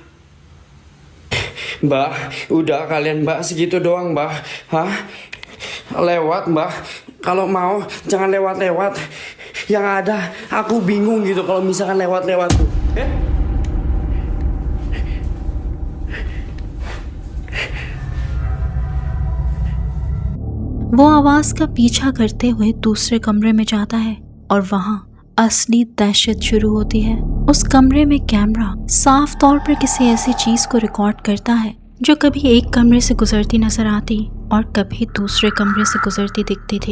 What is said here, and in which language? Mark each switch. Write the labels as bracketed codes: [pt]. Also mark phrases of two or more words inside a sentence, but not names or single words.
[id] Mbak, udah kalian mbak segitu doang mbak. Hah? Lewat mbak. Kalau mau jangan lewat-lewat. Yang ada aku bingung gitu kalau misalkan lewat-lewat tuh. [hi] वो आवाज का पीछा करते हुए दूसरे कमरे में जाता है और वहाँ असली दहशत शुरू होती है। उस कमरे में कैमरा साफ तौर पर किसी ऐसी चीज को रिकॉर्ड करता है जो कभी एक कमरे से गुजरती नजर आती और कभी दूसरे कमरे से गुजरती दिखती थी।